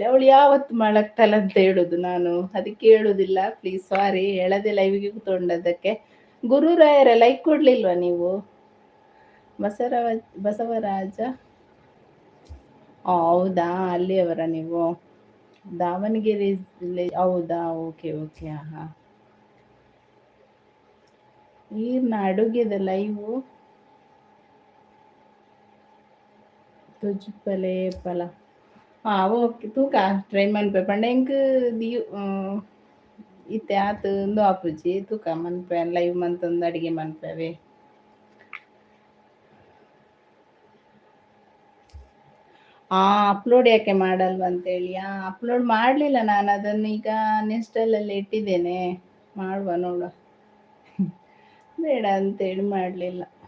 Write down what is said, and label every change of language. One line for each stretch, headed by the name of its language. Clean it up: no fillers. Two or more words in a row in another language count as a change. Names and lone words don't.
Kannada: ಅವಳು ಯಾವತ್ತು ಮಲಗ್ತಲ್ಲ ಹೇಳುದು, ನಾನು ಅದಕ್ಕೆ ಹೇಳುದಿಲ್ಲ. ಪ್ಲೀಸ್ ಸಾರಿ, ಹೇಳದೆ ಲೈವ್ಗೆ ಕೂತ್ಕೊಂಡದಕ್ಕೆ. ಗುರುರಾಯರ ಲೈಕ್ ಕೊಡ್ಲಿಲ್ವಾ ನೀವು? ಬಸವರಾಜ ಹೌದಾ, ಅಲ್ಲಿಯವರ ನೀವು? ದಾವಣಗೆರೆ. ಹೌದಾ, ಓಕೆ ಓಕೆ.
Tulu: ಹಾ, ಈರ್ನ ಅಡುಗೆದ ಲೈವು ತುಜ್ಪಲೆ ಪಲ ಓಕೆ. ತೂಕ ಟ್ರೈ ಮನ್ಪೆ ಪಂಡ ಎಂಕ್ ದಿಯು ಇತ್ತೆ ಆತು ಇಂದು ಆಪುಜಿ ತೂಕ ಮನ್ಪೆ ಲೈವ್ ಮಂತೊಂದು ಅಡಿಗೆ ಮನ್ಪೆವೆ.
Kannada: ಅಪ್ಲೋಡ್ ಯಾಕೆ ಮಾಡಲ್ವಂತೇಳಿ ಅಪ್ಲೋಡ್ ಮಾಡಲಿಲ್ಲ ನಾನು. ಅದನ್ನು ಈಗ ನೆಕ್ಸ್ಟಲ್ಲಲ್ಲಿ ಇಟ್ಟಿದ್ದೇನೆ, ಮಾಡುವ ನೋಡುವ. ಬೇಡ ಅಂತೇಳಿ ಮಾಡಲಿಲ್ಲ.